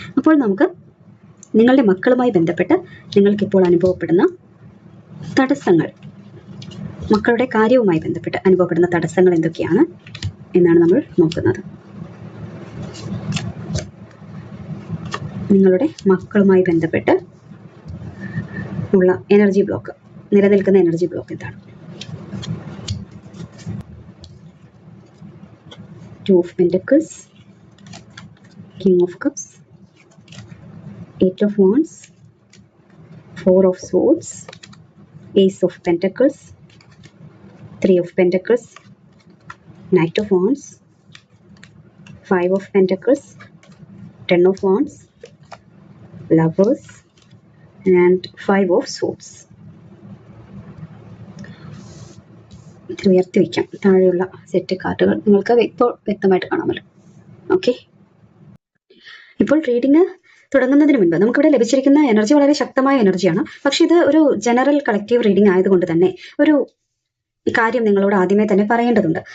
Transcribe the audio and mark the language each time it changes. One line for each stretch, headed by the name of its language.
Malayalam: അപ്പോൾ നമുക്ക് നിങ്ങളുടെ മക്കളുമായി ബന്ധപ്പെട്ട് നിങ്ങൾക്കിപ്പോൾ അനുഭവപ്പെടുന്ന തടസ്സങ്ങൾ, മക്കളുടെ കാര്യവുമായി ബന്ധപ്പെട്ട് അനുഭവപ്പെടുന്ന തടസ്സങ്ങൾ എന്തൊക്കെയാണ് എന്നാണ് നമ്മൾ നോക്കുന്നത്. നിങ്ങളുടെ മക്കളുമായി ബന്ധപ്പെട്ട് ഉള്ള എനർജി ബ്ലോക്ക്, നിലനിൽക്കുന്ന എനർജി ബ്ലോക്ക് എന്താണ്?
English: Two of Pentacles, King of Cups, Eight of Wands, Four of Swords, Ace of Pentacles, Three of Pentacles, Knight of Wands, Five of Pentacles, Ten of Wands, Lovers and Five of Swords.
Malayalam: ഉയർത്തി വയ്ക്കാം താഴെയുള്ള set കാർഡുകൾ നിങ്ങൾക്ക് ഇപ്പോൾ വ്യക്തമായിട്ട് കാണാമല്ലോ. Okay, ഇപ്പോൾ reading തുടങ്ങുന്നതിന് മുൻപ് നമുക്കിവിടെ ലഭിച്ചിരിക്കുന്ന എനർജി വളരെ ശക്തമായ എനർജിയാണ്. പക്ഷെ ഇത് ഒരു ജനറൽ കളക്റ്റീവ് റീഡിംഗ് ആയതുകൊണ്ട് തന്നെ ഒരു കാര്യം നിങ്ങളോട് ആദ്യമേ തന്നെ പറയേണ്ടതുണ്ട്.